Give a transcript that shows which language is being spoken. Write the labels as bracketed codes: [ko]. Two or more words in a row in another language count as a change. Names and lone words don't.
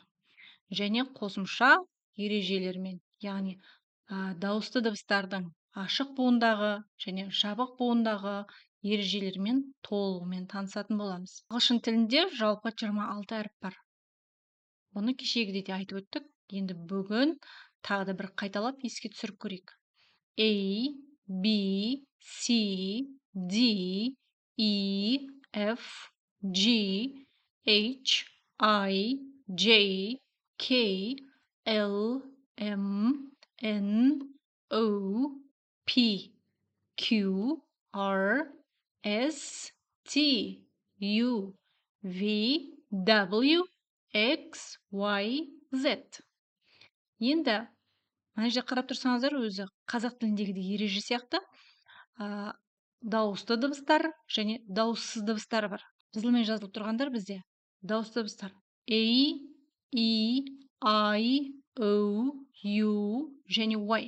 [kk] Және қосымша ережелермен, яғни дауысты дыбыстардың ашық буындағы және жабық буындағы ережелермен толығымен танысатын боламыз. Ағылшын тілінде жалпы 26 әріп бар. Оны кешегіде де айтып өттік. Енді бүгін тағы да бір қайталап еске түсіріп көрейік. [en] A, B, C, D, E, F, G, H, I, J, K, L, M, N, O, P, Q, R, S, T, U, V, W, X, Y, Z. [kk] Енді мына жерде қарап тұрсаңыздар, өзі қазақ тіліндегідей ереже сияқты дауысты дыбыстар және дауыссыз дыбыстар бар. Жазылмай жазылып тұрғандар бізде дауысты дыбыстар A, E, I, O, U және Y.